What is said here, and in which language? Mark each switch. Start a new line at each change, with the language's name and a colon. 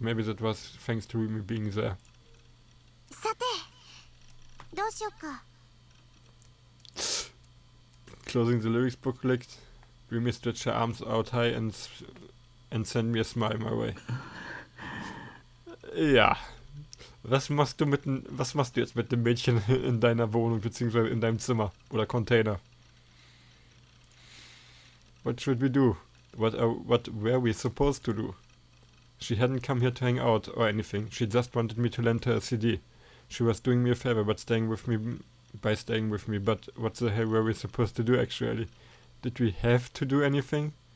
English: Maybe that was thanks to Remy being there.
Japanese: さて、どうしようか。
English: Closing the lyrics booklet, Remy stretched her arms out high and sent me a smile my way.
German: Ja. Was machst du jetzt mit dem Mädchen in deiner Wohnung bzw. in deinem Zimmer oder Container?
English: What should we do? What were we supposed to do? She hadn't come here to hang out or anything. She just wanted me to lend her a CD. She was doing me a favor by staying with me. But what the hell were we supposed to do actually? Did we have to do anything?